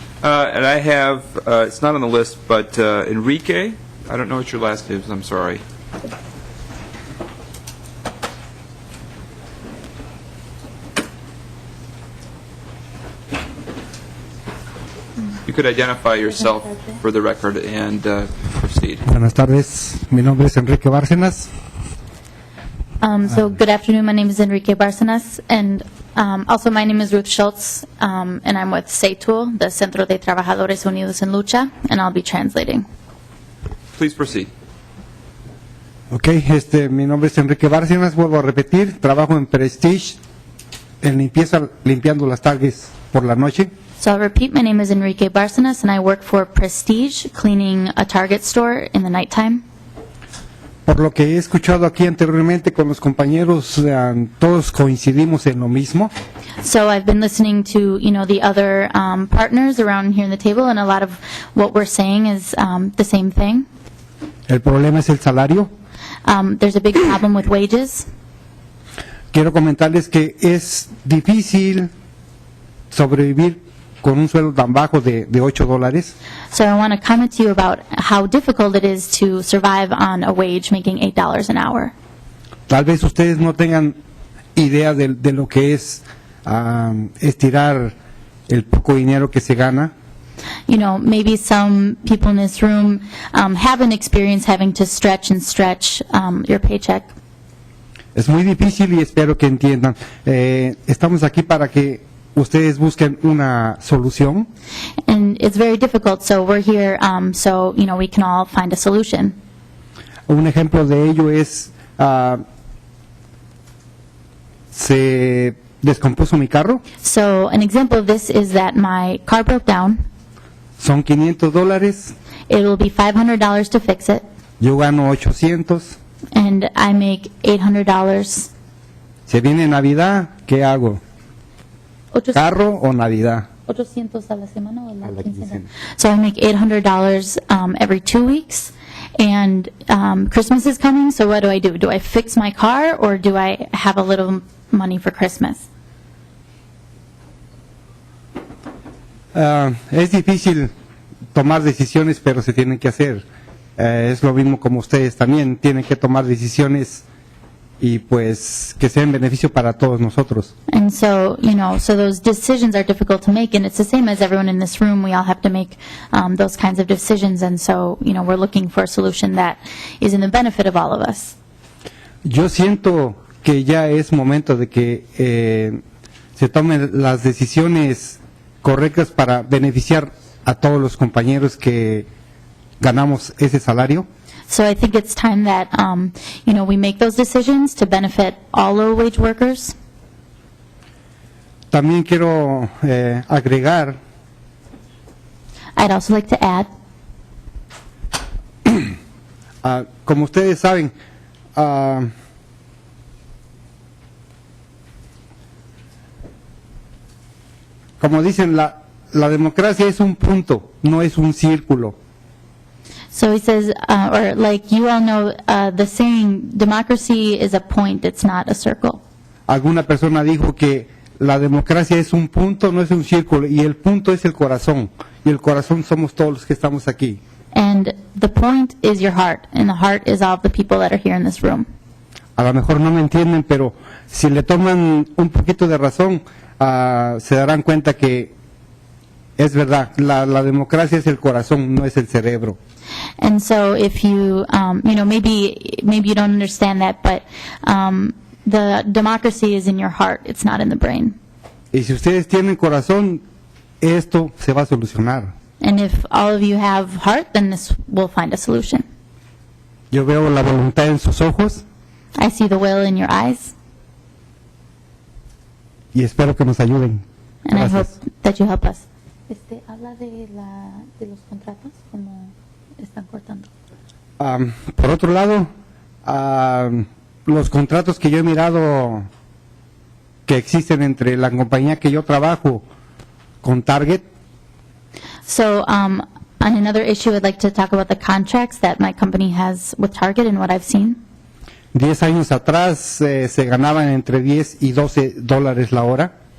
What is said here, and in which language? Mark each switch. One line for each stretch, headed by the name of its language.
English: And I have, it's not on the list, but Enrique, I don't know what your last name is, I'm sorry. You could identify yourself for the record and proceed.
Spanish: Buenas tardes, mi nombre es Enrique Bárcenas.
English: So good afternoon, my name is Enrique Bárcenas, and also my name is Ruth Schultz, and I'm with CETUL, the Centro de Trabajadores Unidos en Lucha, and I'll be translating. Please proceed.
Spanish: Okay, mi nombre es Enrique Bárcenas, vuelvo a repetir, trabajo en Prestige, en limpieza, limpiando las tardes por la noche.
English: So I'll repeat, my name is Enrique Bárcenas, and I work for Prestige, cleaning a Target store in the nighttime.
Spanish: Por lo que he escuchado aquí anteriormente con los compañeros, todos coincidimos en lo mismo.
English: So I've been listening to, the other partners around here in the table, and a lot of what we're saying is the same thing.
Spanish: El problema es el salario.
English: There's a big problem with wages.
Spanish: Quiero comentarles que es difícil sobrevivir con un sueldo tan bajo de $8.
English: So I want to comment to you about how difficult it is to survive on a wage making $8 an hour.
Spanish: Tal vez ustedes no tengan idea de lo que es estirar el poco dinero que se gana.
English: Maybe some people in this room haven't experienced having to stretch your paycheck.
Spanish: Es muy difícil y espero que entiendan. Estamos aquí para que ustedes busquen una solución.
English: And it's very difficult, so we're here so we can all find a solution.
Spanish: Un ejemplo de ello es se descompuso mi carro.
English: So an example of this is that my car broke down.
Spanish: Son $500.
English: It will be $500 to fix it.
Spanish: Yo gano $800.
English: And I make $800.
Spanish: Se viene Navidad, ¿qué hago? ¿Carro o Navidad? 800 a la semana o la quincena.
English: So I make $800 every 2 weeks, and Christmas is coming, so what do? Do I fix my car, or do I have a little money for Christmas?
Spanish: Es difícil tomar decisiones, pero se tienen que hacer. Es lo mismo como ustedes también tienen que tomar decisiones y pues que sea en beneficio para todos nosotros.
English: And so, so those decisions are difficult to make, and it's the same as everyone in this room. We all have to make those kinds of decisions, and so, we're looking for a solution that is in the benefit of all of us.
Spanish: Yo siento que ya es momento de que se tomen las decisiones correctas para beneficiar a todos los compañeros que ganamos ese salario.
English: So I think it's time that, we make those decisions to benefit all low-wage workers.
Spanish: También quiero agregar
English: I'd also like to add,
Spanish: como ustedes saben, como dicen, la democracia es un punto, no es un círculo.
English: so he says, or like you all know, the saying, democracy is a point, it's not a circle.
Spanish: Alguna persona dijo que la democracia es un punto, no es un círculo, y el punto es el corazón, y el corazón somos todos los que estamos aquí.
English: And the point is your heart, and the heart is all of the people that are here in this room.
Spanish: a lo mejor no me entienden, pero si le toman un poquito de razón, se darán cuenta que es verdad, la democracia es el corazón, no es el cerebro.
English: And so if you, maybe you don't understand that, but the democracy is in your heart, it's not in the brain.
Spanish: Y si ustedes tienen corazón, esto se va a solucionar.
English: And if all of you have heart, then this will find a solution.
Spanish: Yo veo la voluntad en sus ojos
English: I see the will in your eyes,
Spanish: y espero que nos ayuden.
English: and I hope
Spanish: Gracias.
English: that you help us.
Spanish: Habla de los contratos, como están cortando. Por otro lado, los contratos que yo he mirado que existen entre la compañía que yo trabajo con Target,
English: So, on another issue, I'd like to talk about the contracts that my company has with Target and what I've seen.
Spanish: 10 años atrás se ganaban entre 10 y 12 dólares la hora.